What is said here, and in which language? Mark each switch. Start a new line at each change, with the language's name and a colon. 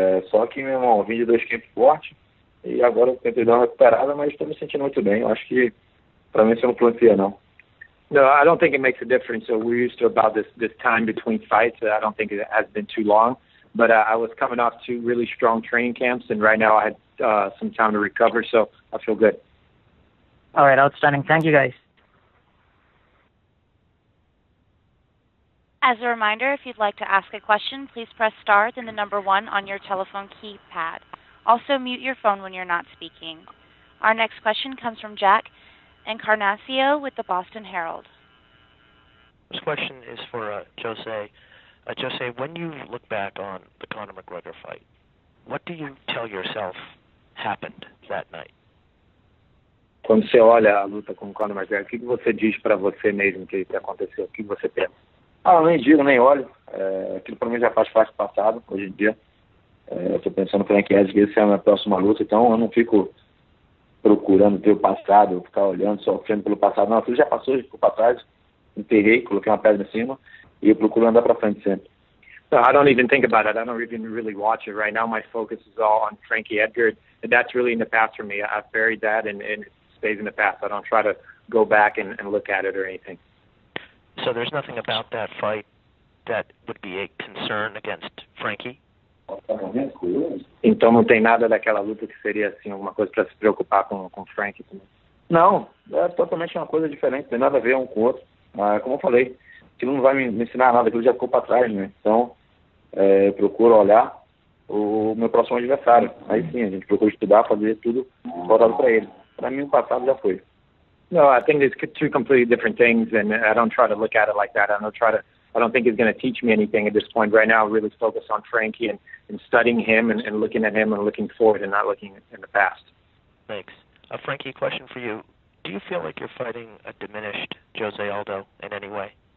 Portuguese: Só que, meu irmão, eu vim de 2 campos fortes e agora eu tentei dar uma recuperada, mas estou me sentindo muito bem. Eu acho que para mim isso não influencia, não.
English: No, I don't think it makes a difference. So we're used to about this time between fights. I don't think it has been too long. But I was coming off 2 really strong training camps, and right now I had some time to recover, so I feel good. All right, outstanding. Thank you, guys. As a reminder, if you'd like to ask a question, please press star, then the number 1 on your telephone keypad. Also, mute your phone when you're not speaking. Our next question comes from Jack Encarnacio with the Boston Herald. This question is for Jose. Jose, when you look back on the Conor McGregor fight, what do you tell yourself happened that night?
Portuguese: Quando você olha a luta com o Conor McGregor, o que você diz para você mesmo que aconteceu? O que você pensa? Eu nem digo, nem olho. Aquilo para mim já faz parte do passado, hoje em dia. Estou pensando que essa é a minha próxima luta, então eu não fico procurando ter o passado, ficar olhando, sofrendo pelo passado. Não, aquilo já passou, já ficou para trás. Enterrei, coloquei uma pedra em cima e eu procuro andar para frente sempre.
English: No, I don't even think about it. I don't even really watch it. Right now my focus is all on Frankie Edgar. And that's really in the past for me. I've buried that and it stays in the past. I don't try to go back and look at it or anything. So there's nothing about that fight that would be a concern against Frankie?
Portuguese: Então não tem nada daquela luta que seria assim alguma coisa para se preocupar com Frankie também? Não, é totalmente uma coisa diferente, não tem nada a ver um com o outro. Mas como eu falei, aquilo não vai me ensinar nada, aquilo já ficou para trás, né? Então eu procuro olhar o meu próximo adversário. Aí sim, a gente procura estudar, fazer tudo voltado para ele. Para mim o passado já foi.
English: No, I think it's 2 completely different things, and I don't try to look at it like that. I don't think it's going to teach me anything at this point. Right now, I really focus on Frankie and studying him and looking at him and looking forward and not looking in the past. Thanks. Frankie, question for you. Do you feel like you're fighting a diminished Jose Aldo in any way?